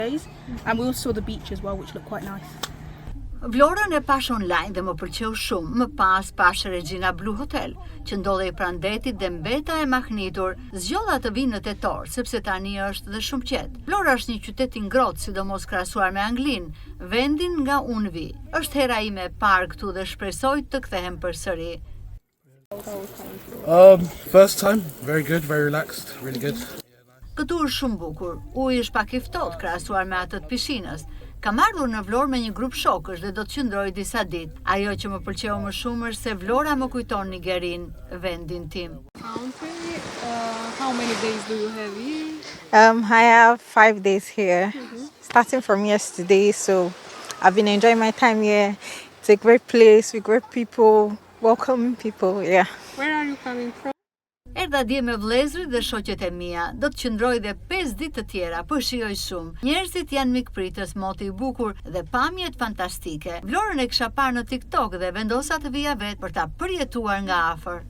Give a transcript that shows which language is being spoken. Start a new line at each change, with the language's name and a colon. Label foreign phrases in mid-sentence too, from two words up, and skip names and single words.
English: And we also saw the beach as well, which looked quite nice.
Albanian: Vlorën e pash online dhe më pëlqeu shumë. Më pas pash Regina Blue Hotel, që ndodhej pranë detit dhe mbeta e mahnitur, zgjodha të vinë në tetor, sepse tani është dhe shumë qetë. Vlora është një qytet i ngrohtë, sidomos krahasuar me Anglinë, vendin nga unë vi. Është hera ime e parë këtu dhe shpresoj të kthehem përsëri.
English: First time, very good, very relaxed, really good.
Albanian: Këtu është shumë bukur. Uji është pak i ftohtë krahasuar me atë të pishinës. Kam ardhur në Vlorë me një grup shokësh dhe do të qëndroj disa ditë. Ajo që më pëlqeu më shumë është se Vlora më kujton Nigerinë, vendin tim.
English: How many days do you have here? I have 5 days here, starting from yesterday. So I've been enjoying my time here. It's a great place with great people, welcoming people. Yeah. Where are you coming from?
Albanian: Erdha dje me vëllezërit dhe shoqet e mia. Do të qëndroj dhe 5 ditë të tjera, po shijoj shumë. Njerëzit janë mikpritës, moti i bukur dhe pamjet fantastike. Vlorën e kisha parë në TikTok dhe vendosa të vija vetë për ta përjetuar nga afër.